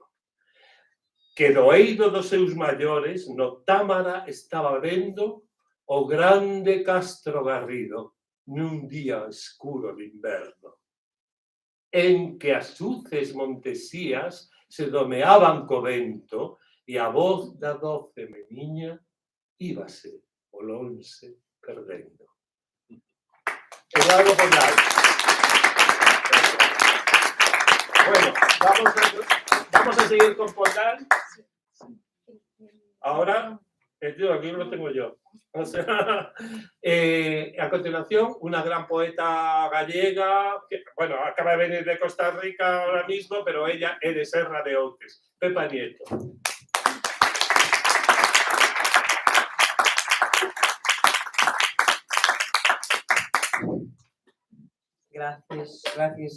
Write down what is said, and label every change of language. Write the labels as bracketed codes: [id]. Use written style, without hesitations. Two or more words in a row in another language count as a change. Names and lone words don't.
[gl] Que do eido dos seus maiores no Támara estaba vendo o grande Castro Garrido nun día escuro de inverno, en que as uces Montesías se domeaban co vento e a voz da 12 meniña íbase o lonxe perdendo. Eduardo Pondal. [es] Bueno, vamos a seguir con Pondal. Ahora, aquí lo tengo yo. O sea, a continuación, una gran poeta gallega, que, bueno, acaba de venir de Costa Rica ahora mismo, pero ella es de Serra de Outes, Pepa Nieto. Gracias.